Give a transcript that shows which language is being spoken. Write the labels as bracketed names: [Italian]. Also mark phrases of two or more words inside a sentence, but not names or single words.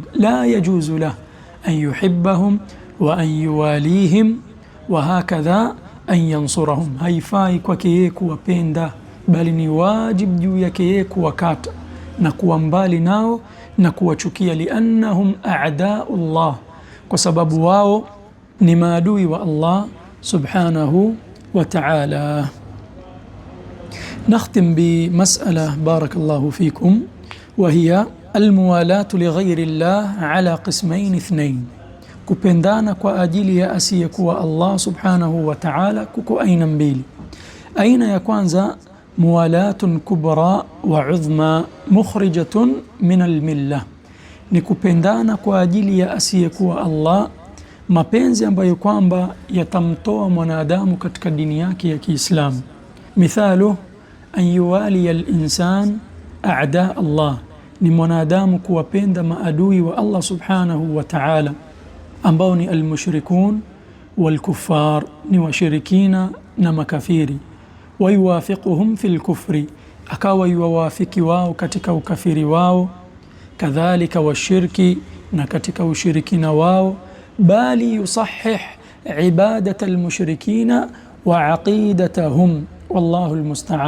[Arabic] لا يجوز له أن يحبهم وأن يواليهم وهكذا أن ينصرهم. [Swahili] Haifai kwake yeye kuwapenda, bali ni wajib juu yake yeye kuwakata na kuwa mbali nao na kuwachukia, [Arabic] لأنهم أعداء الله, [Swahili] kwa sababu wao ni maadui wa Allah [Arabic] سبحانه وتعالى. نختم بمسألة بارك الله فيكم، وهي الموالاة لغير الله على قسمين اثنين. [Swahili] kupendana kwa ajili ya asiyekuwa Allah [Arabic] سبحانه وتعالى [Swahili] kuko aina mbili. Aina ya kwanza [Arabic] موالاة كبرى وعظمى مخرجة من الملة, [Swahili] ni kupendana kwa ajili ya asiyekuwa Allah, mapenzi ambayo kwamba yatamtoa mwanadamu katika dini yake ya Kiislamu. [Arabic] مثال أن يوالي الإنسان أعداء الله, [Swahili] ni mwanadamu kuwapenda maadui wa Allah [Arabic] سبحانه وتعالى [Swahili] ambao ni [Arabic] المشركون والكفار, [Swahili] ni washirikina na makafiri. [Arabic] ويوافقهم في الكفر, [Swahili] akawa yuwafiki wao katika ukafiri wao, kadhalika washirki, na katika ushirikina wao, bali [Arabic] يصحح عبادة المشركين وعقيدتهم, والله المستعان.